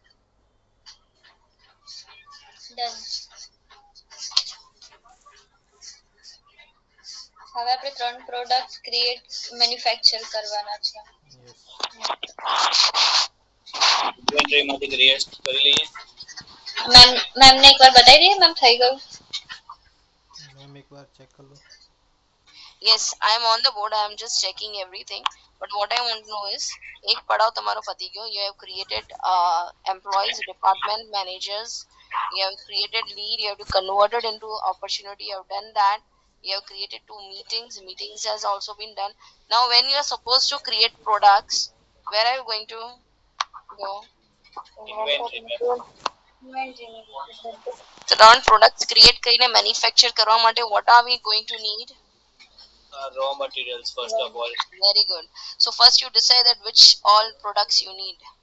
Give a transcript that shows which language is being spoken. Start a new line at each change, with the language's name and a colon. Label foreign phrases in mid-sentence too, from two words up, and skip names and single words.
Gujarati: હવે આપણે 3 પ્રોડક્ટ ક્રિએટ મેન્યુફેક્ચર કરવાના છે. યસ ઇન્વેન્ટરી માંથી ક્રિએટ કરી લઈએ. મેમ ને એકવાર બતાવી દઈએ મેમ થઈ ગયું.
Hindi: मैम एक बार चेक कर लो.
English: yes I am on the board I am just checking everything but what I want to know is
Gujarati: એક પડાવ તમારો પતી ગયો
English: you have created employees department managers you have created lead you have to convert it into opportunity you have done that you have created 2 meetings has also been done now when you are supposed to create products where are you going to go ઇન્વેન્ટરી so ત્રણ products create કરીને manufacture
Gujarati: કરવા માટે
English: what are we going to need raw materials first of all. very good so first you decide that which all products you need